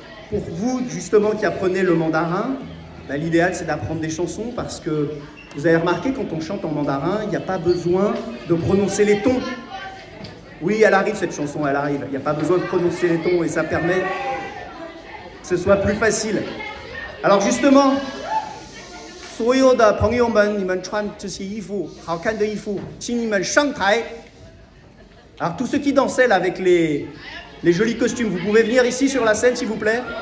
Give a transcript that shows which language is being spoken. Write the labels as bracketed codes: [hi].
[fr] Pour vous, justement, qui apprenez le mandarin, bah, l'idéal, c'est d'apprendre des chansons parce que vous avez remarqué, quand on chante en mandarin, il n'y a pas besoin de prononcer les tons. Oui, elle arrive, cette chanson, elle arrive. Il n'y a pas besoin de prononcer les tons et ça permet que ce soit plus facile. Alors, justement, [zh] 所有的朋友们，你们穿这些衣服，好看的衣服，请你们上台。 [fr] Alors tous ceux qui dansaient là, avec les jolis costumes, vous pouvez venir ici sur la scène s'il vous plaît.